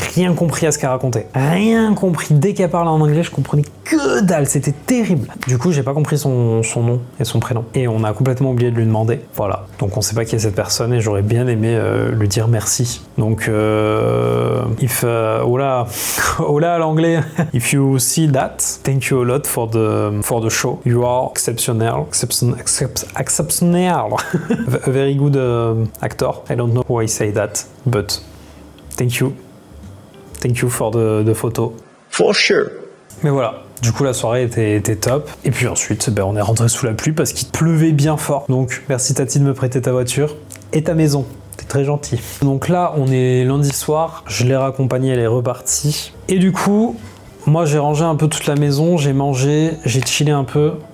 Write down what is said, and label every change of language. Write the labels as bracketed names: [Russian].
[French] Rien compris à ce qu'elle racontait. Rien compris. Dès qu'elle parlait en anglais, je comprenais que dalle. C'était terrible. Du coup, j'ai pas compris son nom et son prénom. Et on a complètement oublié de lui demander. Voilà. Donc on sait pas qui est cette personne et j'aurais bien aimé lui dire merci. Donc, hola à l'anglais. [English] If you see that, thank you a lot for the show. You are exceptional. A very good actor. I don't know why I say that, but thank you. Thank you for the photo. For sure. [French] Mais voilà. Du coup, la soirée était top. Et puis ensuite, on est rentré sous la pluie parce qu'il pleuvait bien fort. Donc, merci Tati de me prêter ta voiture et ta maison. T'es très gentil. Donc là, on est lundi soir. Je l'ai raccompagnée, elle est repartie. Et du coup, moi, j'ai rangé un peu toute la maison. J'ai mangé, j'ai chillé un peu.